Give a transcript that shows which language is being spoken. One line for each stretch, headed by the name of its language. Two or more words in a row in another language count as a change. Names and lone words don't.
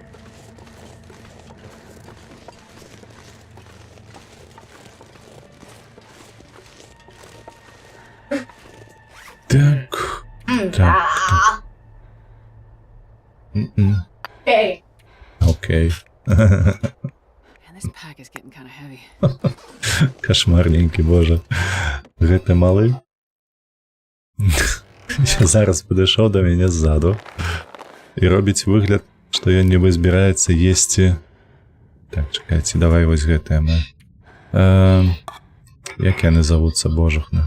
Belarusian: Так. Так. Окей.
English: Man, this pack is getting kind of heavy.
Belarusian: Кошмарненький, боже. Гэта малы. Я зараз падышоў да мяне ззаду. І робіць выгляд, што ён нібы збіраецца есці. Так, чакайце, давай вось гэтае мы. Як яны завуцца, божухна?